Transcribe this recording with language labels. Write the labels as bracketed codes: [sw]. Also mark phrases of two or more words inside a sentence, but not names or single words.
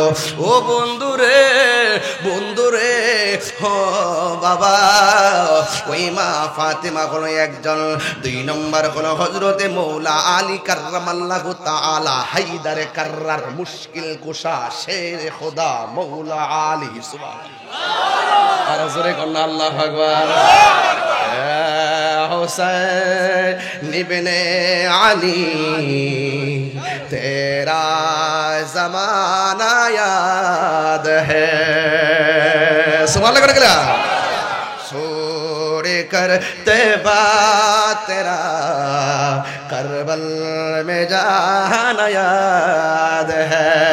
[bn] ও বন্ধুরে বন্ধুরে ও বাবা, ওই মা ফাতেমা হলো একজন। দুই নম্বর হলো হযরতে মৌলা আলী [ar] كرم الله تعالى [fa] حیدر کرار مشکل کشا شیر خدا [bn] মৌলা আলী সুবহানাল্লাহ। আর জোরে কোন [ar] الله أكبر. [ur] حسین ابن علی تیرا زمانہ یاد ہے, [ar] سبحان الله [ur] کرکے چھوڑ کر تیبا تیرا کربل میں جانا یاد ہے.